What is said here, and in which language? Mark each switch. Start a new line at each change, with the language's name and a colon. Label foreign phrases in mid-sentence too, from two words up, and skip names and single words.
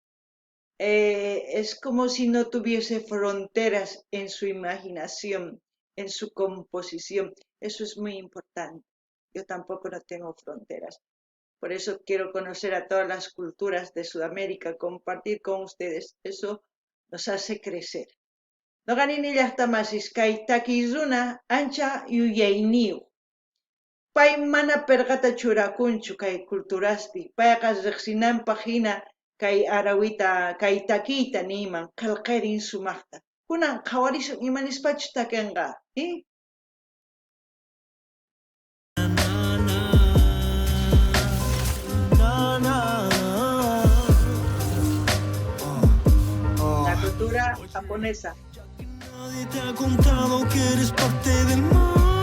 Spanish: Es como si no tuviese fronteras en su imaginación, en su composición. Eso es muy importante. Yo tampoco no tengo fronteras. Por eso quiero conocer a todas las culturas de Sudamérica, compartir con ustedes. Eso nos hace crecer.
Quechua: Noqanini llaqtamasis kay takiy runa ancha yuyayniyu. Pay mana perqata churakunchu kay culturaspi. Payqa riqsinanpaq hina kay arawita, kay takiyta niman qillqirin sumaqta. Kunan qhawarisun imanispachu takinqa,
Spanish: La cultura japonesa. Nadie te ha contado que eres parte del mar.